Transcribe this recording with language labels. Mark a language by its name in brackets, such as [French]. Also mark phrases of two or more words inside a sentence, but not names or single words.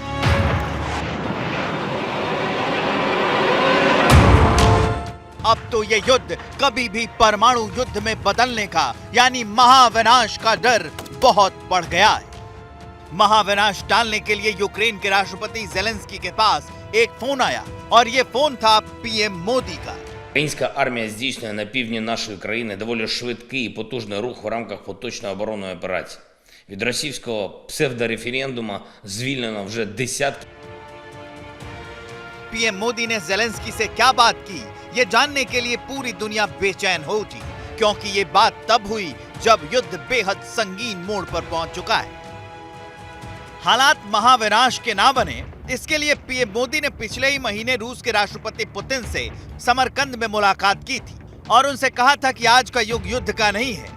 [Hindi] अब तो ये युद्ध कभी भी परमाणु युद्ध में बदलने का यानी महाविनाश का डर बहुत बढ़ गया है। महाविनाश टालने के लिए यूक्रेन के राष्ट्रपति ज़ेलेंस्की के पास एक फोन आया और ये फोन था पीएम मोदी का। [Ukrainian] Українська армія здійснює на півдні нашої країни доволі швидкий і потужний рух в рамках поточної оборонної операції. Від російського псевдореферендуму звільнено вже десятки. [Hindi] पीएम मोदी ने ज़ेलेंस्की से क्या बात की, ये जानने के लिए पूरी दुनिया बेचैन हो उठी, क्योंकि ये बात तब हुई जब युद्ध बेहद संगीन मोड़ पर पहुंच चुका है। हालात महाविनाश के ना बने, इसके लिए पीएम मोदी ने पिछले ही महीने रूस के राष्ट्रपति पुतिन से समरकंद में मुलाकात की थी और उनसे कहा था कि आज का युग युद्ध का नहीं है।